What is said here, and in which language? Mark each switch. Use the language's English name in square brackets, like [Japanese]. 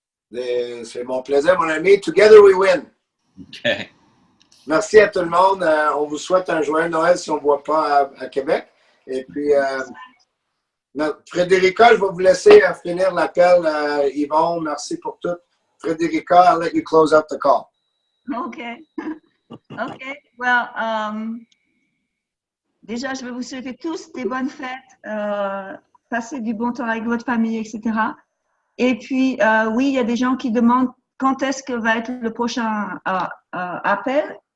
[French] C'est mon plaisir, mon ami. [English] Together we win. OK. [French] Merci à tout le monde. On vous souhaite un joyeux Noël si on ne voit pas à Québec. Et puis, Frédérica, je vais vous laisser finir l'appel. Yvon, merci pour tout. [English] Frédérica, I'll let you close out the call. Okay. Okay. [French] Well, déjà, je vais vous souhaiter tous des bonnes fêtes, passer du bon temps avec votre famille, etc. Et puis, oui, il y a des gens qui demandent quand est-ce que va être le prochain appel.